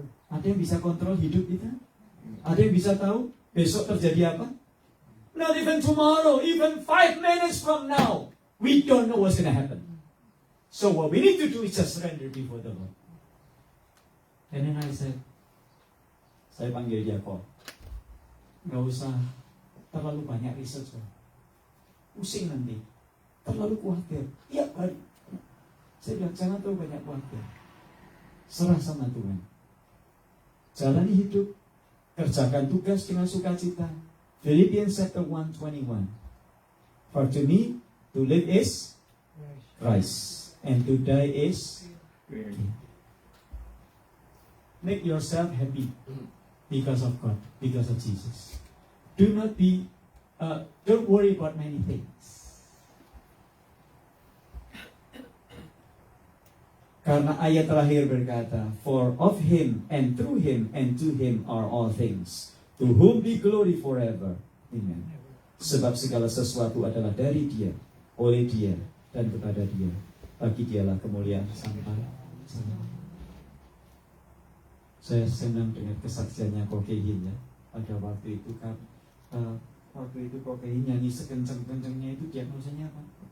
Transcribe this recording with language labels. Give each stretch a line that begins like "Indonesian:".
Indonesian: Ada yang bisa kontrol hidup kita? Ada yang bisa tahu besok terjadi apa?
English: Not even tomorrow, even 5 minutes from now. We don't know what's going to happen. So what we need to do is just surrender before the Lord. And then I said,
Indonesian: saya panggil dia kok. Nggak usah terlalu banyak research. Pusing nanti. Terlalu khawatir. Tiap hari. Saya bilang, jangan terlalu banyak khawatir. Serah sama Tuhan. Jalani hidup. Kerjakan tugas dengan sukacita.
English: Philippians chapter 1:21. For to me, to live is Christ. And to die is gain. Make yourself happy because of God, because of Jesus. Do not be, don't worry about many things.
Indonesian: Karena ayat terakhir berkata,
English: for of Him and through Him and to Him are all things, to whom be glory forever. Amen.
Indonesian: Sebab segala sesuatu adalah dari Dia, oleh Dia, dan kepada Dia. Bagi Dialah kemuliaan sampai. Saya senang dengan kesaksiannya Kokehin ya. Pada waktu itu kan, waktu itu Kokehin nyanyi sekencang-kencangnya itu diagnosanya apa?